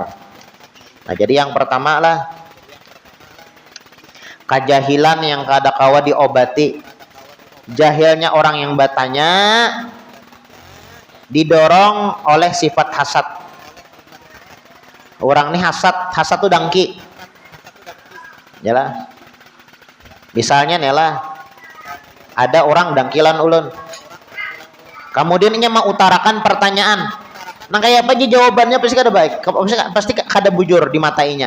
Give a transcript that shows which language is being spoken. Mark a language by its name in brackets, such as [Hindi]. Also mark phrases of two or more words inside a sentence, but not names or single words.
[Banjar] Nah, jadi yang pertama lah kejahilan yang kadakawa diobati. [Indonesian] Jahilnya orang yang bertanya didorong oleh sifat hasad. [Banjar] Orang ini hasad tuh dangki. Yalah. Misalnya nela ada orang dangkilan ulun. [Indonesian] Kemudian ia mengutarakan pertanyaan. [Banjar] Nah kayak apa aja jawabannya pasti kada baik. Pasti kada bujur di matainya.